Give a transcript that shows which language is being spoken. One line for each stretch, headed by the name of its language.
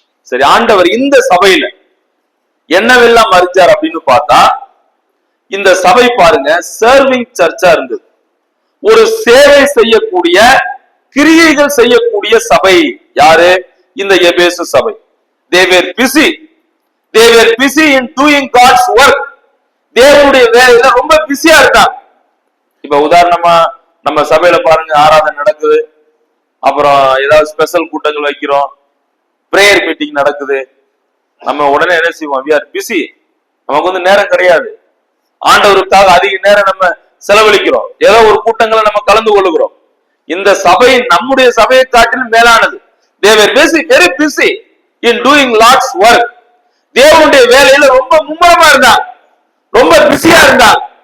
Tamil: சரி, ஆண்டவர் இந்த சபையில என்னவெல்லாம் அறிஞ்சார் அப்படின்னு பார்த்தா, இந்த சபை பாருங்க சர்விங் சர்ச்சா இருந்தது. ஒரு சேவை செய்யக்கூடிய, கிரியைகள் செய்யக்கூடிய சபை. யாரு? இந்த எபேசு சபை.
English: They were busy. They were busy in doing God's work.
Tamil: தேவனுடைய வேலையில ரொம்ப பிஸியா இருக்காங்க. இப்ப உதாரணமா நம்ம சபையில பாருங்க, ஆராதனை நடக்குது, அப்புறம் ஏதாவது ஸ்பெஷல் கூட்டங்கள் வைக்கிறோம், பிரேயர் மீட்டிங் நடக்குது. நம்ம உடனே என்ன செய்வோம்?
English: we are busy.
Tamil: நமக்கு வந்து நேரம் கிடையாது. ஆண்டவருக்காக அதிக நேரம் நம்ம செலவழிக்கிறோம். ஏதோ ஒரு கூட்டங்களை நம்ம கலந்து கொள்ளுகிறோம். இந்த சபை நம்முடைய சபையை காட்டிலும் மேலானது.
English: They were very busy in doing Lord's work.
Tamil: தேவனுடைய வேலையில ரொம்ப மும்முரமா இருந்தாங்க, ரொம்ப பிஸியா இருந்தாங்க.